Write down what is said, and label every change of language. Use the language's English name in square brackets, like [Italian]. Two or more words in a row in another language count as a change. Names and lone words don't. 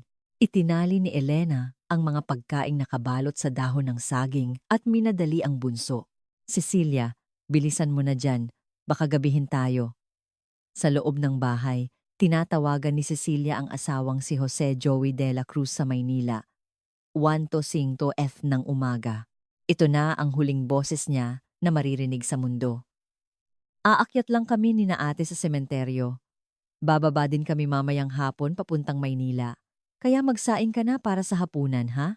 [Filipino] Itinali ni Elena ang mga pagkaing nakabalot sa dahon ng saging at minadali ang bunso. Cecilia, bilisan mo na dyan. Baka gabihin tayo. Sa loob ng bahay, tinatawagan ni Cecilia ang asawang si Jose Joey de la Cruz sa Maynila. 1:05 F ng umaga. Ito na ang huling boses niya na maririnig sa mundo. Aakyat lang kami ni na ate sa sementeryo. Bababa din kami mamayang hapon papuntang Maynila. Kaya magsaing ka na para sa hapunan, ha?